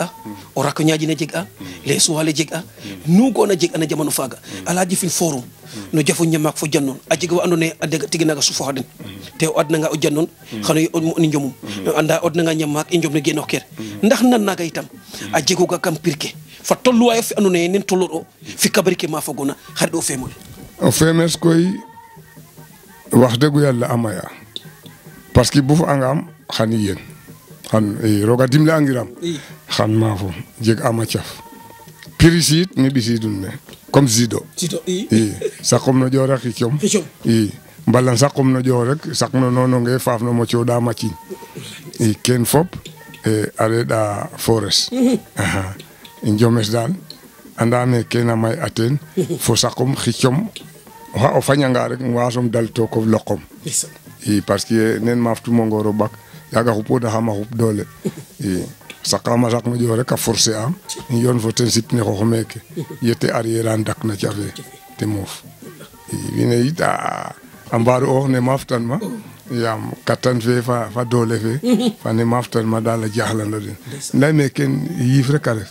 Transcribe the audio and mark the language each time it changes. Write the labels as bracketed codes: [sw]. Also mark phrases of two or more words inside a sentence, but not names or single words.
[srr] a o rako ñaajine jeg a les suwale jeg a nu goona jeg a na jamano faaga Alaaji Fiine forum no jafo ñamaak fo jannoon a jega wa andoona yee a dega tigi naaga sufoxa den te o adnanga o jannoon xano ni njomum anda o adnanga ñamaak i njom ne genoox ker ndax nan naaga itam a jegoga kam pir ke fa tolluwaayo fe andoona yee nen tolloor o fi kabari ke ma fogoona xarit o feemole o feemes koy [wo] wax dëgg yàlla [srr] a maya [fr] parce que [srr] buf angam xan i yen xan roga dimle angiram xan maafo jeg ama caf pirisiit mi ɓisiidun me comme Zido i saqum no ƴoor a xicom i mbalan saqum no ƴoor rek saqno noononge faaf no mo cooɗa macin i ken fop a reɗa forest i njomes daal andame kena may a teen fo saqum xicom oxa o fañanga rek wasom dal to ko loqom i [fr] parce que [srr] nen maaftumo ngoor o ɓak yaaga xupodaxam a xup doole i saqama saq no ƴoor rek a forcer am yoon fo ten sipne xoox meeke yete arrière a ndak na cafe te moof i wiin we yit a mbaaru oox ne maaftanma yaam kattan fe fa doole fe fa ne maaftanma daal a jaxlano den layme ken yiif rek a ref